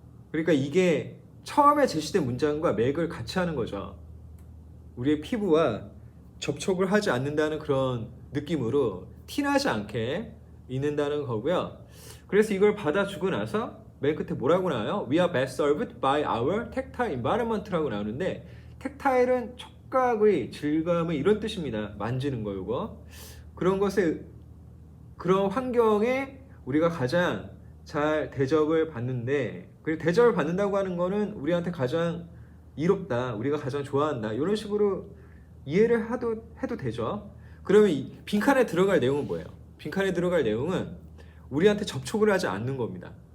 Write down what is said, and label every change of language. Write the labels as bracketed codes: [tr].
[ko] 그러니까 이게 처음에 제시된 문장과 맥을 같이 하는 거죠. 우리의 피부와 접촉을 하지 않는다는 그런 느낌으로 티나지 않게 있는다는 거고요. 그래서 이걸 받아주고 나서 맨 끝에 뭐라고 나와요? [en] We are best served by our tactile environment [ko] 라고 나오는데, 텍타일은 촉각의 질감의 이런 뜻입니다. 만지는 거, 이거. 그런 것에, 그런 환경에 우리가 가장 잘 대접을 받는데, 그리고 대접을 받는다고 하는 거는 우리한테 가장 이롭다, 우리가 가장 좋아한다, 이런 식으로 이해를 해도 되죠. 그러면 이 빈칸에 들어갈 내용은 뭐예요? 빈칸에 들어갈 내용은 우리한테 접촉을 하지 않는 겁니다.